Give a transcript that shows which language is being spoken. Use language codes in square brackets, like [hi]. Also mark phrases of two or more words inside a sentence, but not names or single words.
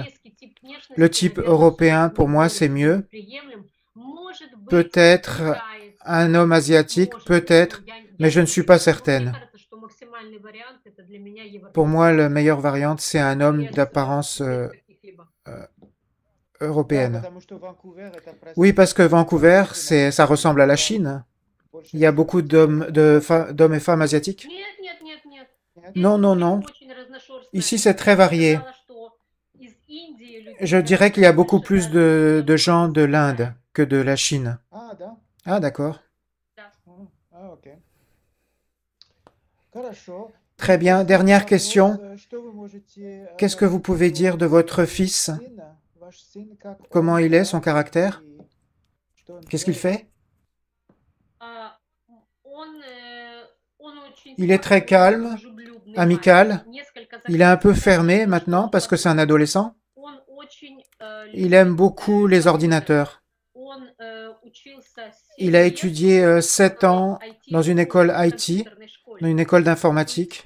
[fr] Le type européen, pour moi, c'est mieux. Peut-être un homme asiatique, peut-être, mais je ne suis pas certaine. Pour moi, la meilleure variante, c'est un homme d'apparence [ru] Да, [fr] européenne. [ru] потому что Ванкувер это [fr] Oui, parce que Vancouver, ça ressemble à la Chine. [ru] больше [fr] Il y a beaucoup d'hommes et femmes asiatiques. Non, non, non. Ici, c'est très varié. Je dirais qu'il y a beaucoup plus de gens de l'Inde que de la Chine. [ru] А, да? [fr] Ah, d'accord. [ru] Окей. Хорошо. [fr] Très bien. Dernière question. [ru] Что вы можете [fr] Qu'est-ce que vous pouvez dire de votre fils? [ru] сына, ваш сын, как [fr] Comment [ru] он, [fr] il est, son caractère? [ru] и что он [fr] Qu'est-ce qu'il [ru] делает? [fr] fait? Il est très calme, amical. Il est un peu fermé maintenant parce que c'est un adolescent. Il aime beaucoup les ordinateurs. Il a étudié 7 ans dans une école IT, dans une école d'informatique.